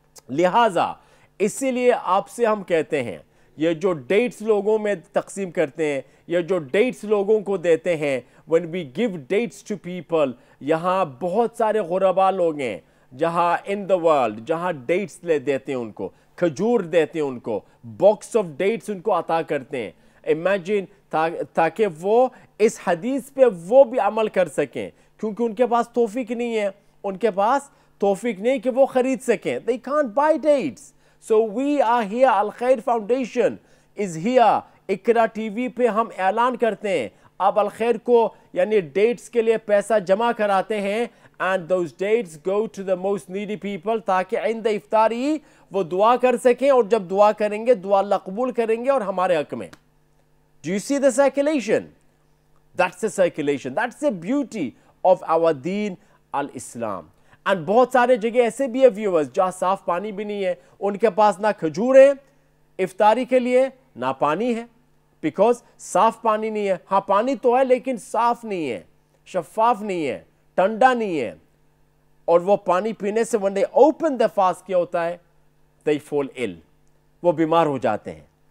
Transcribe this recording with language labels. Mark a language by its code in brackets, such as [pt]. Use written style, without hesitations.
[hi] लिहाजा इसीलिए आपसे हम कहते हैं ये जो डेट्स लोगों में तकसीम करते हैं, ये जो डेट्स लोगों को देते हैं, [en] when we give dates to people, [hi] यहाँ बहुत सारे गुरबा लोग हैं जहाँ [en] in the world, [hi] जहाँ डेट्स ले देते हैं उनको, खजूर देते हैं उनको, बॉक्स ऑफ डेट्स उनको अता करते हैं. इमेजिन ताकि वो इस हदीस पे वो भी अमल कर सकें, क्योंकि उनके पास तौफीक नहीं है, उनके पास तौफीक नहीं कि वो ख़रीद सकें. [en] They can't buy dates. So we are here, Al Khair Foundation is here. [hi] Iqra TV पे हम ऐलान करते हैं, आप अल खैर को यानी डेट्स के लिए पैसा जमा कराते हैं, [en] and those dates go to the most needy people, [hi] ताकि इंद इफ्तारी वो दुआ कर सकें, और जब दुआ करेंगे दुआ अल्लाह कबूल करेंगे और हमारे हक में. [en] Do you see the circulation? That's the circulation. That's the beauty of our deen al-Islam. [hi] And बहुत सारे जगह ऐसे भी है व्यूअर्स जहाँ साफ पानी भी नहीं है, उनके पास ना खजूर है इफ्तारी के लिए ना पानी है, बिकॉज साफ पानी नहीं है. हाँ पानी तो है लेकिन साफ नहीं है, शफाफ नहीं है, ठंडा नहीं है, और वो पानी पीने से [en] when they open the fast [hi] क्या होता है, [en] they fall ill, [hi] वो बीमार हो जाते हैं.